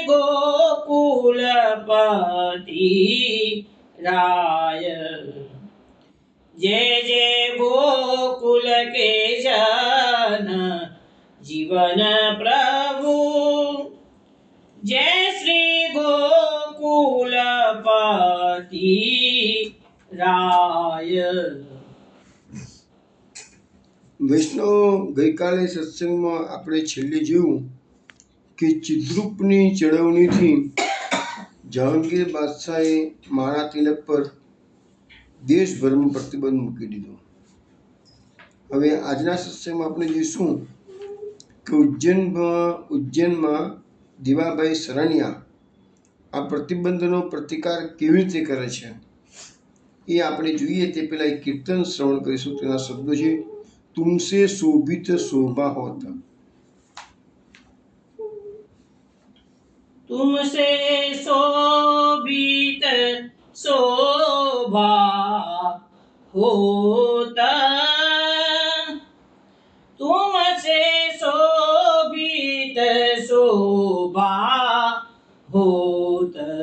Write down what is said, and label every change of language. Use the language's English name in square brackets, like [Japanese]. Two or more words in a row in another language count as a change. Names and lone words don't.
[Hindi] गोकुलपति राय, जय जय गोकुल के जन जीवन प्रभु, जय श्री गोकुलपति राय. [Gujarati] વૈષ્ણવ, ગઈકાલે સત્સંગમાં આપણે છેલ્લે જોયું કે ચિદ્રૂપની ચળવણીથી જહાંગીર બાદશાહે માળા તિલક પર દેશભરમાં પ્રતિબંધ મૂકી દીધો. હવે આજના સત્સંગમાં આપણે જોઈશું કે ઉજ્જૈનમાં દીવાભાઈ સરણિયા આ પ્રતિબંધનો પ્રતિકાર કેવી રીતે કરે છે એ આપણે જોઈએ. તે પહેલાં એક કીર્તન શ્રવણ કરીશું. તેના શબ્દો છે, [Hindi] तुमसे शोभित शोभा होत. तुमसे शोभित शोभा होत, तुमसे शोभित शोभा होत,